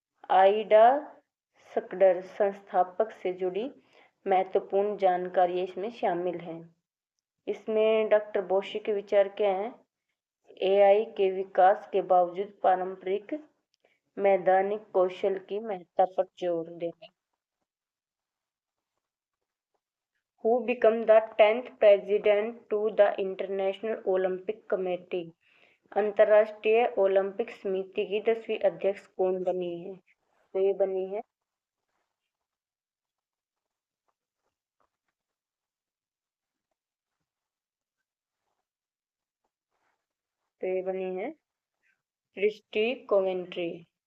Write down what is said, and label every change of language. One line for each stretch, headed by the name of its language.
Hindi: Aida सकडर संस्थापक से जुड़ी महत्वपूर्ण जानकारी इसमें शामिल है। इसमें डॉक्टर बोशी के विचार क्या हैं? एआई के विकास के बावजूद पारंपरिक मैदानिक कौशल की महत्ता पर जोर देना।
English: Who became the 10th president to the International Olympic Committee?
Hindi: अंतर्राष्ट्रीय ओलंपिक समिति की 10वीं अध्यक्ष कौन बनी है? तो ये बनी है क्रिस्टी कोवेंट्री।